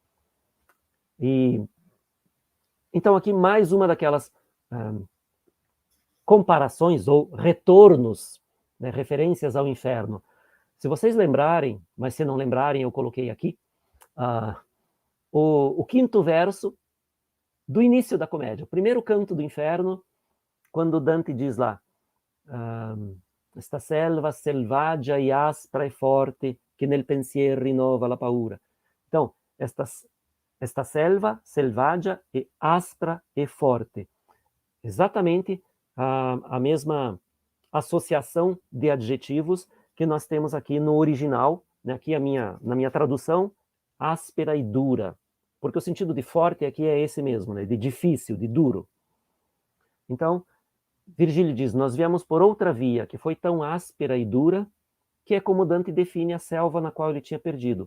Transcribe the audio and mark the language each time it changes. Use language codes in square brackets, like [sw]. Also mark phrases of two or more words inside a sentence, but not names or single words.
[pt] E então aqui mais uma daquelas comparações ou retornos, né, referências ao inferno. Se vocês lembrarem, mas se não lembrarem, eu coloquei aqui, o quinto verso do início da comédia, o primeiro canto do inferno, quando Dante diz lá, esta [it] selva selvaggia e aspra e forte que nel pensier rinova la paura. [pt] Então, esta [it] selva selvaggia e aspra e forte. [pt] Exatamente a mesma associação de adjetivos que nós temos aqui no original, né? Aqui na minha tradução, áspera e dura. Porque o sentido de forte aqui é esse mesmo, né? De difícil, de duro. Então, Virgílio diz, nós viemos por outra via, que foi tão áspera e dura, que é como Dante define a selva na qual ele tinha perdido.